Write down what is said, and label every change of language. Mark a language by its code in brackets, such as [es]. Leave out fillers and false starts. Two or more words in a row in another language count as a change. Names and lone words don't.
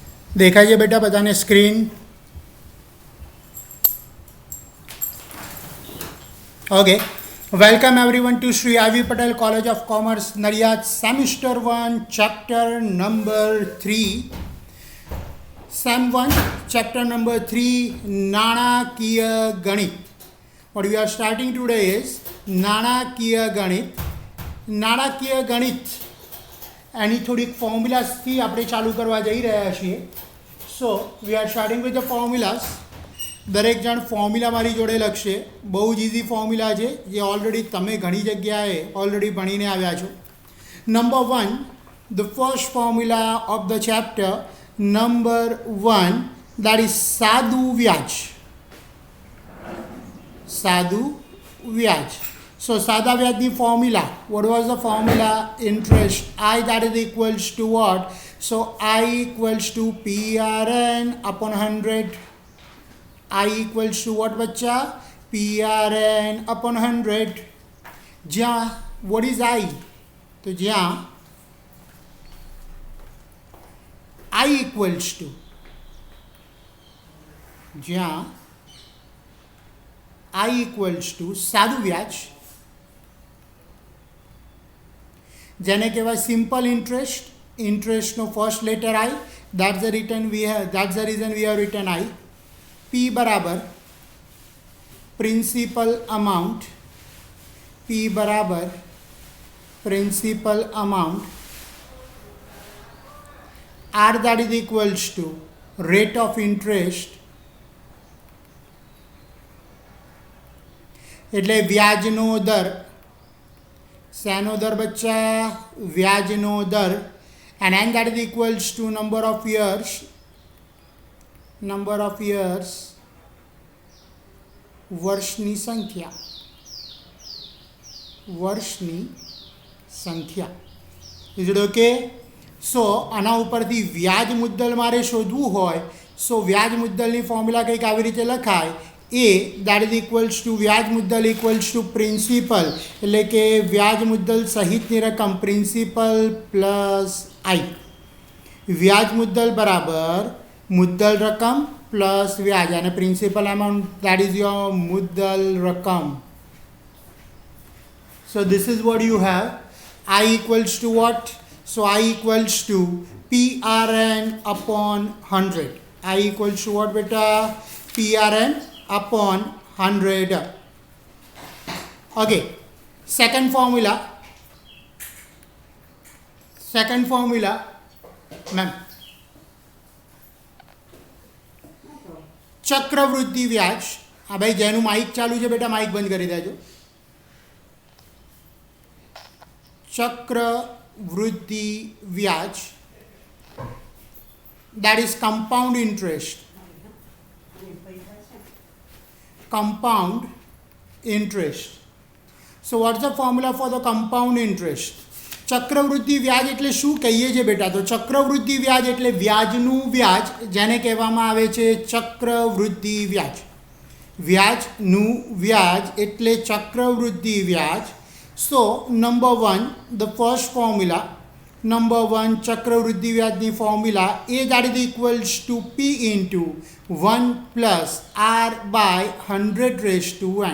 [gu] દેખાય છે બેટા બધાને સ્ક્રીન? [en] Okay, welcome everyone to શ્રી આરવી પટેલ કોલેજ ઓફ કોમર્સ નડિયાદ, semester 1, chapter number 3. સેમ 1, chapter number 3, [gu] નાણાકીય ગણિત. [en] What we are starting today is [gu] નાણાકીય ગણિત. નાણાકીય ગણિત એની થોડીક ફોર્મ્યુલાસથી આપણે ચાલુ કરવા જઈ રહ્યા છીએ. [en] So we are starting with the formulas. [gu] દરેક જણ ફોર્મ્યુલા મારી જોડે લખશે. બહુ જ ઇઝી ફોર્મ્યુલા છે જે ઓલરેડી તમે ઘણી જગ્યાએ ઓલરેડી ભણીને આવ્યા છો. [en] number 1, the first formula of the chapter number 1, that is [gu] સાદું વ્યાજ. સાદું વ્યાજ. So સાદા વ્યાજની ફોર્મ્યુલા, [en] what was the formula? Interest I, that is equals to what? So I equals to PRN upon 100. I equals to what बच्चा? PRN upon 100. [gu] જ્યાં [en] what is I? [gu] તો જ્યાં [en] I equals to, [gu] જ્યાં [en] I equals to [gu] સાદું વ્યાજ, જેને કહેવાય [en] simple interest. interestનો first letter I, that's the reason we have written I. [gu] P બરાબર [en] principal amount. [gu] P બરાબર [en] principal amount. R, that is equals to rate of interest, [gu] એટલે વ્યાજનો દર. શેનો દર બચ્ચા? વ્યાજનો દર. [en] and n, that is equals to number of years. number of years, [gu] વર્ષની સંખ્યા. વર્ષની સંખ્યા. [en] is it okay? [gu] સો આના ઉપરથી વ્યાજ મુદ્દલ મારે શોધવું હોય, સો વ્યાજ મુદ્દલની ફોર્મ્યુલા કંઈક આવી રીતે લખાય. એ [en] that is equals to [gu] વ્યાજ મુદ્દલ [en] equals to principal, [gu] એટલે કે વ્યાજ મુદ્દલ સહિતની રકમ [en] principal plus I. [gu] વ્યાજ મુદ્દલ બરાબર મુદ્દલ રકમ પ્લસ વ્યાજ, અને [en] principal amount that is your [gu] મુદ્દલ રકમ. [en] So this is what you have. I equals to what? So I equals to PRN upon 100. I equals to what beta? PRN upon 100. Okay. Second formula. Second formula. Ma'am. [gu] ચક્રવૃદ્ધિ વ્યાજ. હા ભાઈ, જેનું માઇક ચાલુ છે બેટા માઇક બંધ કરી દેજો. ચક્રવૃદ્ધિ વ્યાજ, [en] that is compound interest. Compound interest. So what's the formula for the compound interest? [gu] ચક્રવૃદ્ધિ વ્યાજ એટલે શું કહીએ છીએ બેટા? તો ચક્રવૃદ્ધિ વ્યાજ એટલે વ્યાજનું વ્યાજ, જેને કહેવામાં આવે છે ચક્રવૃદ્ધિ વ્યાજ. વ્યાજનું વ્યાજ એટલે ચક્રવૃદ્ધિ વ્યાજ. [en] So number 1, the first formula, number 1 [gu] ચક્રવૃદ્ધિ વ્યાજની ફોર્મ્યુલા [en] A, that is equals to P into 1 plus R by 100 raised to 1.